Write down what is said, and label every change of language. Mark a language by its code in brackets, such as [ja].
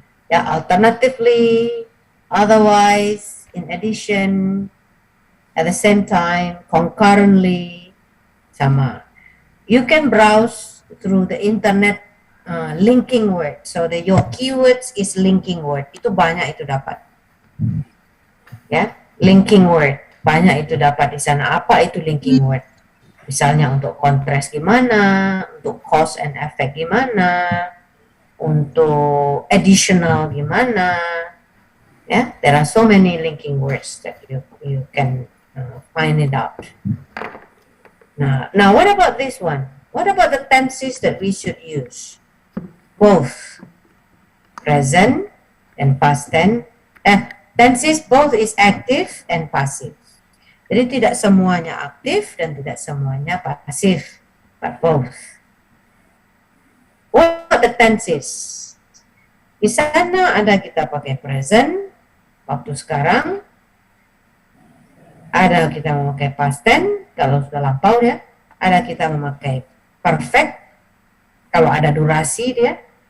[en] Yeah, alternatively, otherwise, in addition, at the same time, concurrently, [id] sama. [en] You can browse through the internet linking word. So your keywords is linking word. [id] Itu banyak itu dapat. Ya, linking word. Banyak itu dapat di sana. Apa itu linking word? Misalnya untuk contrast gimana, untuk cause and effect gimana, untuk additional gimana. [en] Yeah, there are so many linking words that you can find it out. Now, what about this one? What about the tenses that we should use? Both present and past tense. Tenses both is active and passive. [id] Jadi tidak semuanya aktif dan tidak semuanya pasif, [en] but both. What are the tenses? [id] Di sana ada kita pakai present, waktu sekarang. Ada kita memakai past tense, kalau sudah lampau ya. Ada kita memakai perfect, kalau ada durasi dia.